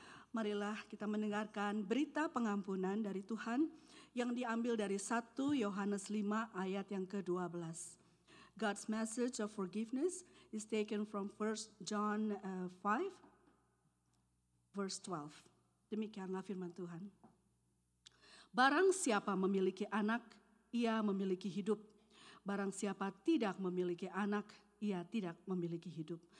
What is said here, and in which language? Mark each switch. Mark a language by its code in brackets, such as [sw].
[id] Marilah kita mendengarkan berita pengampunan dari Tuhan yang diambil dari 1 Yohanes 5 ayat yang ke-12. [en] God's message of forgiveness is taken from 1 John 5 verse 12. [id] Demikianlah firman Tuhan. Barang siapa memiliki anak, ia memiliki hidup. Barang siapa tidak memiliki anak, ia tidak memiliki hidup.